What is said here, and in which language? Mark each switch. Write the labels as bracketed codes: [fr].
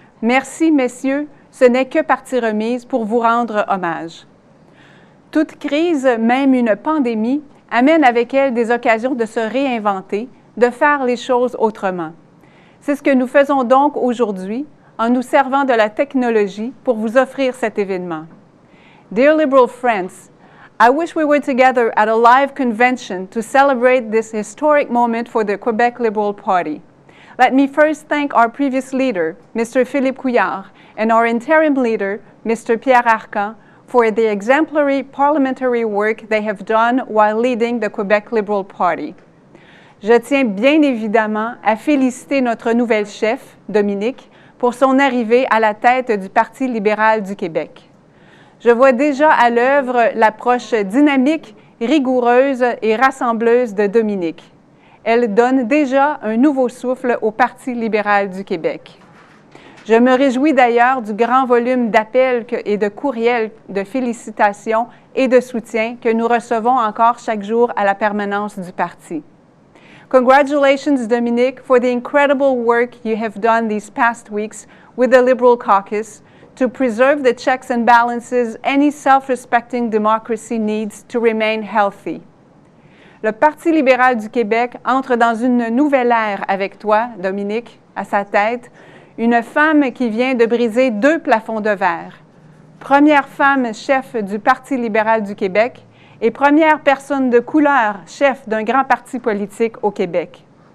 [fr] Merci, messieurs, ce n'est que partie remise pour vous rendre hommage. Toute crise, même une pandémie, amène avec elle des occasions de se réinventer, de faire les choses autrement. C'est ce que nous faisons donc aujourd'hui, en nous servant de la technologie pour vous offrir cet événement. [en] Dear Liberal friends, I wish we were together at a live convention to celebrate this historic moment for the Quebec Liberal Party. Let me first thank our previous leader, Mr. Philippe Couillard, and our interim leader, Mr. Pierre Arcan, for the exemplary parliamentary work they have done while leading the Quebec Liberal Party. [fr] Je tiens bien évidemment à féliciter notre nouvelle chef, Dominique, pour son arrivée à la tête du Parti libéral du Québec. Je vois déjà à l'œuvre l'approche dynamique, rigoureuse et rassembleuse de Dominique. Elle donne déjà un nouveau souffle au Parti libéral du Québec. Je me réjouis d'ailleurs du grand volume d'appels et de courriels de félicitations et de soutien que nous recevons encore chaque jour à la permanence du parti. [en] Congratulations, Dominique, for the incredible work you have done these past weeks with the Liberal caucus to preserve the checks and balances any self-respecting democracy needs to remain healthy. [fr] Le Parti libéral du Québec entre dans une nouvelle ère avec toi, Dominique, à sa tête, une femme qui vient de briser deux plafonds de verre. Première femme chef du Parti libéral du Québec et première personne de couleur chef d'un grand parti politique au Québec.